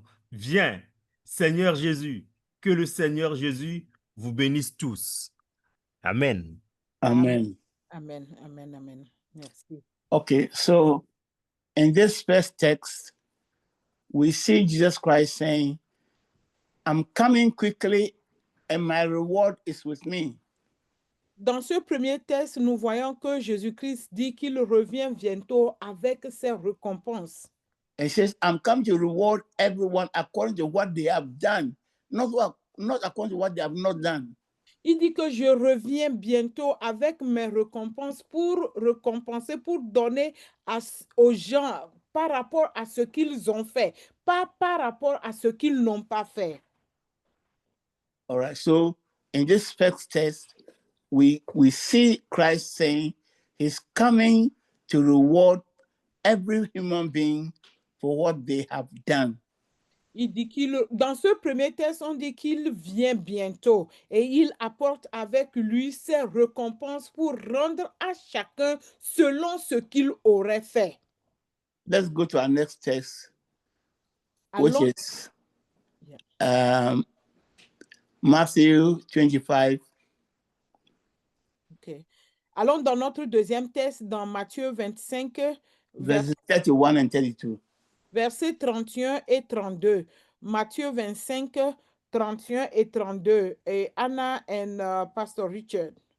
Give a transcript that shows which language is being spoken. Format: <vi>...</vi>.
<fr>Viens, Seigneur Jésus, que le Seigneur Jésus vous bénisse tous. Amen. Amen. Amen. Amen. Amen. Merci.</fr> <en>Okay, so in this first text, we see Jesus Christ saying, I'm coming quickly and my reward is with me.</en> <fr>Dans ce premier texte, nous voyons que Jésus-Christ dit qu'il revient bientôt avec ses récompenses.</fr> <en>And he says, I'm coming to reward everyone according to what they have done, not according to what they have not done.</en> <fr>Il dit que je reviens bientôt avec mes récompenses pour récompenser, pour donner aux gens par rapport à ce qu'ils ont fait, pas par rapport à ce qu'ils n'ont pas fait.</fr> <en>All right, so in this first text, we see Christ saying he's coming to reward every human being for what they have done.</en> <fr>Il dit dans ce premier texte, on dit qu'il vient bientôt et il apporte avec lui ses récompenses pour rendre à chacun selon ce qu'il aurait fait.</fr> <en>Let's go to our next text, which is Matthew 25. Okay.</en> <fr>Allons dans notre deuxième texte, dans Matthieu 25,</fr> <en>verses 31 and 32.</en> <fr>Versets 31 et 32. Matthieu 25, 31 et 32. Et Anna and Pastor Richard.</fr>